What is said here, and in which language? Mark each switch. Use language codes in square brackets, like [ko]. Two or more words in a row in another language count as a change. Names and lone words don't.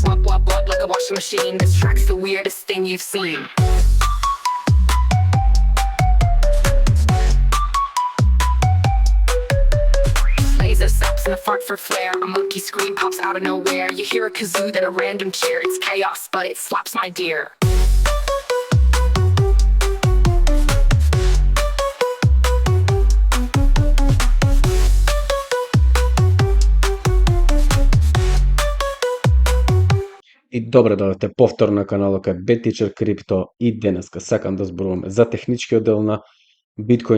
[en] Wub wub wub like a washing machine. This track's the weirdest thing you've seen. Laser stops and a fart for flair. A monkey scream pops out of nowhere. You hear a kazoo, then a random cheer. It's chaos, but it slaps my dear. [mk] И добре дојдовте повтор на каналот кај Bad Teacher Crypto и денеска сакам да зборуваме за техничкиот дел на Биткоин.